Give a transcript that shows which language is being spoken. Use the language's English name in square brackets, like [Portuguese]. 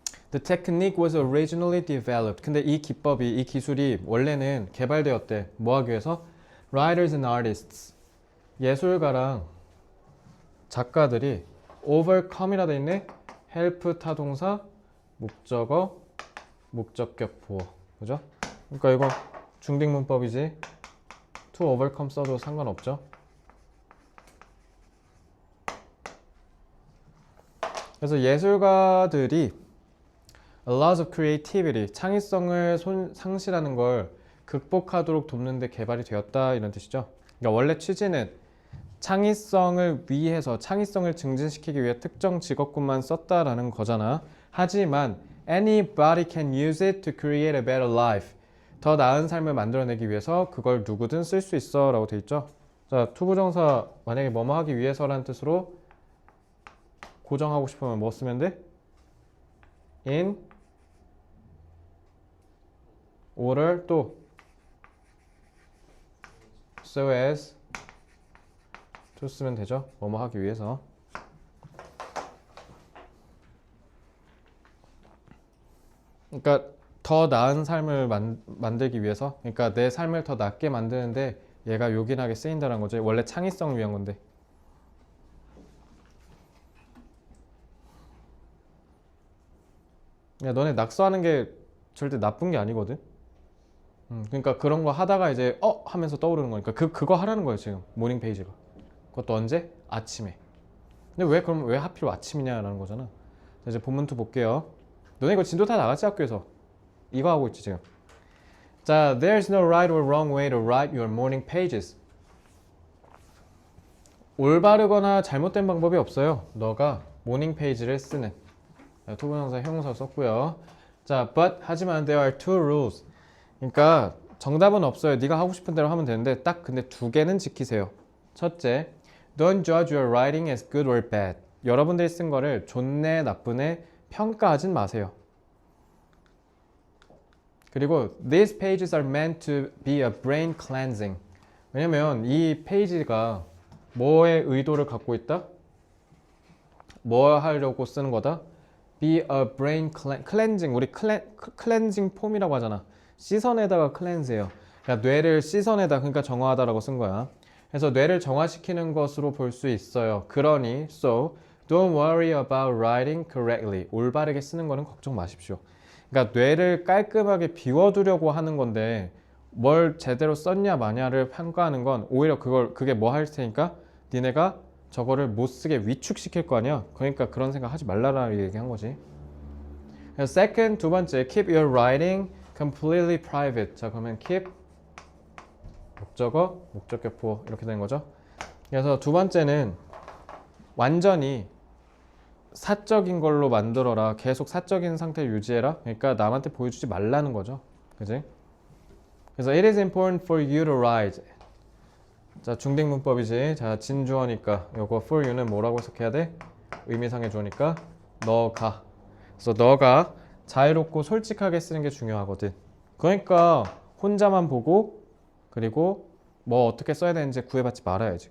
[English] The technique was originally developed. [Korean] 근데 이 기법이, 이 기술이 원래는 개발되었대. 뭐 하기 위해서? [English] Writers and artists. [Korean] 예술가랑 작가들이 overcome이라 돼 있네. help 타동사, 목적어, 목적격 보어. 그죠? 그러니까 이거 중딩 문법이지. to overcome 써도 상관없죠. 그래서 예술가들이 [English] a loss of creativity, [Korean] 창의성을 상실하는 걸 극복하도록 돕는 데 개발이 되었다 이런 뜻이죠. 그러니까 원래 취지는 창의성을 위해서 창의성을 증진시키기 위해 특정 직업군만 썼다라는 거잖아. 하지만 [English] anybody can use it to create a better life. [Korean] 더 나은 삶을 만들어내기 위해서 그걸 누구든 쓸 수 있어 라고 돼 있죠. 자, 투부정사 만약에 뭐뭐 하기 위해서라는 뜻으로 고정하고 싶으면 뭐 쓰면 돼? in order 또 so as to 쓰면 되죠. 뭐뭐 하기 위해서. 그러니까 더 나은 삶을 만들기 위해서. 그러니까 내 삶을 더 낫게 만드는데 얘가 요긴하게 쓰인다는 거지. 원래 창의성을 위한 건데. 야, 너네 낙서하는 게 절대 나쁜 게 아니거든. 그러니까 그런 거 하다가 이제 하면서 떠오르는 거니까 그거 하라는 거예요 지금 모닝 페이지가. 그것도 언제? 아침에. 근데 왜 하필 아침이냐라는 거잖아. 자, 이제 본문투 볼게요. 너네 이거 진도 다 나갔지 학교에서. 이거 하고 있지 지금. [English] 자, there's no right or wrong way to write your morning pages. [Korean] 올바르거나 잘못된 방법이 없어요. 너가 모닝 페이지를 쓰는. 투부정사 형용사 썼고요. [English] 자, but [Korean] 하지만 [English] there are two rules. [Korean] 그러니까 정답은 없어요. 네가 하고 싶은 대로 하면 되는데 딱 근데 두 개는 지키세요. [English] 첫째, don't judge your writing as good or bad. [Korean] 여러분들이 쓴 거를 좋네 나쁘네 평가하진 마세요. 그리고 [English] these pages are meant to be a brain cleansing. [Korean] 왜냐면 이 페이지가 뭐의 의도를 갖고 있다? 뭐 하려고 쓰는 거다? [English] Be a brain cleansing. [Korean] 우리 cleansing 폼이라고 하잖아. 씻어내다가 cleanse예요. 그러니까 뇌를 씻어내다, 그러니까 정화하다라고 쓴 거야. 그래서 뇌를 정화시키는 것으로 볼 수 있어요. [English] 그러니 so don't worry about writing correctly. [Korean] 올바르게 쓰는 거는 걱정 마십시오. 그러니까 뇌를 깔끔하게 비워두려고 하는 건데 뭘 제대로 썼냐 마냐를 평가하는 건 오히려 그게 뭐 할 테니까 니네가 저거를 못 쓰게 위축시킬 거 아니야. 그러니까 그런 생각 하지 말라라 얘기한 거지. [English] second, [Korean] 두 번째, [English] keep your writing completely private. [Korean] 자, 그러면 keep 목적어, 목적격보 이렇게 되는 거죠. 그래서 두 번째는 완전히 사적인 걸로 만들어라. 계속 사적인 상태를 유지해라. 그러니까 남한테 보여주지 말라는 거죠. 그지? [English] 그래서 it is important for you to write. [Korean] 자, 중딩 문법이지. 자, 진주어니까 요거 for you는 뭐라고 해석해야 돼? 의미상의 주어니까 너가. 그래서 너가 자유롭고 솔직하게 쓰는 게 중요하거든. 그러니까 혼자만 보고 그리고 뭐 어떻게 써야 되는지 구애받지 말아야지.